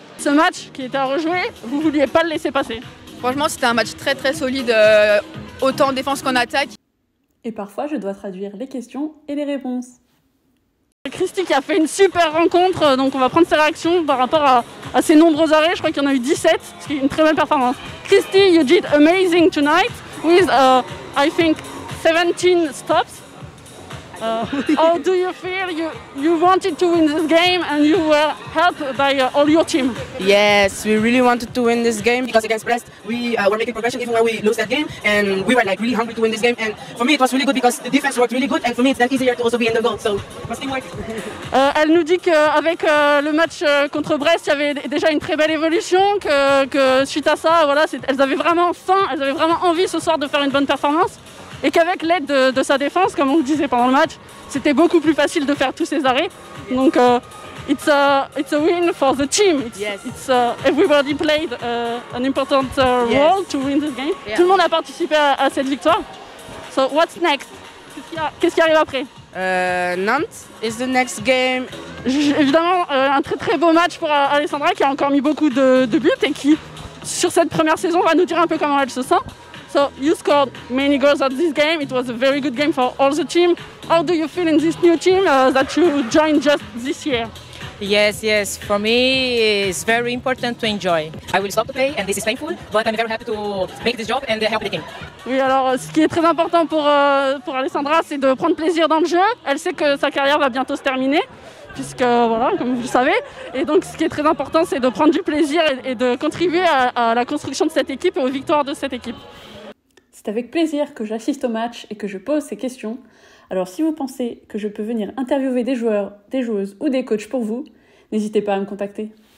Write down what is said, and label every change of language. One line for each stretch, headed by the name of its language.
French: Ce match qui était à rejouer, vous ne vouliez pas le laisser passer? Franchement, c'était un match très très solide, autant en défense qu'en attaque. Et parfois, je dois traduire les questions et les réponses. Christy qui a fait une super rencontre, donc on va prendre ses réactions par rapport à ses nombreux arrêts. Je crois qu'il y en a eu 17, ce qui est une très belle performance.
English: Christy, you did amazing tonight with, I think, 17 stops. How do you feel? You wanted to win this game and you were helped by all your team. Yes, we really wanted to win this game because against Brest we were making progression even when we lose that game, and we were like really hungry to win this game. And for me it was really good because the defense worked really good, and for me it's then easier to also be in the goal. So it was teamwork.
French: Elle nous dit qu'avec le match contre Brest, il y avait déjà une très belle évolution, que suite à ça, voilà, elles avaient vraiment faim, elles avaient vraiment envie ce soir de faire une bonne performance. Et qu'avec l'aide de sa défense, comme on le disait pendant le match, c'était beaucoup plus facile de faire tous ces arrêts.
English: Donc, it's a win for the team. Everybody played an important role to win this game.
French: Yeah. Tout le monde a participé à cette victoire.
English: So, what's next?
French: Qu'est-ce qui arrive après?
English: Nantes is the next game.
French: Évidemment, un très très beau match pour Alessandra qui a encore mis beaucoup de buts et qui, sur cette première saison, va nous dire un peu comment elle se sent.
English: So you scored many goals at this game. It was a very good game for all the team. How do you feel in this new team that you joined just this year? Yes. For me, it's very important to enjoy. I will stop to play, and this is painful, but I'm very happy to make this job and help the team.
French: Oui, alors ce qui est très important pour Alessandra, c'est de prendre plaisir dans le jeu. Elle sait que sa carrière va bientôt se terminer, puisque voilà, comme vous le savez. Et donc, ce qui est très important, c'est de prendre du plaisir et de contribuer à la construction de cette équipe et aux victoires de cette équipe. C'est avec plaisir que j'assiste au match et que je pose ces questions. Alors si vous pensez que je peux venir interviewer des joueurs, des joueuses ou des coachs pour vous, n'hésitez pas à me contacter.